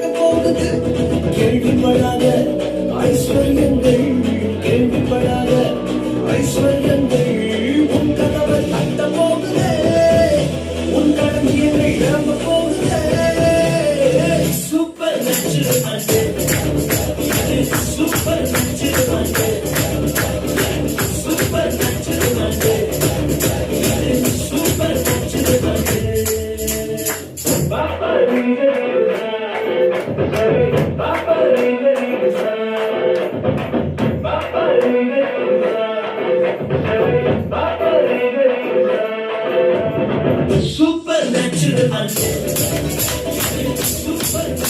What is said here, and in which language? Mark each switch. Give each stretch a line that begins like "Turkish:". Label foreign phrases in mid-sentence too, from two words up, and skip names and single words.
Tamil: போகுது கேள்விப்படாத ஐஸ்வர்யங்கள் கேள்விப்படாத ஐஸ்வர்யங்கள் உன் கதவை தட்ட போகுதே உன் கடமையை நிரம்ப போகுதே
English: super natural Super natural, super natural, super natural. Papa, super natural, super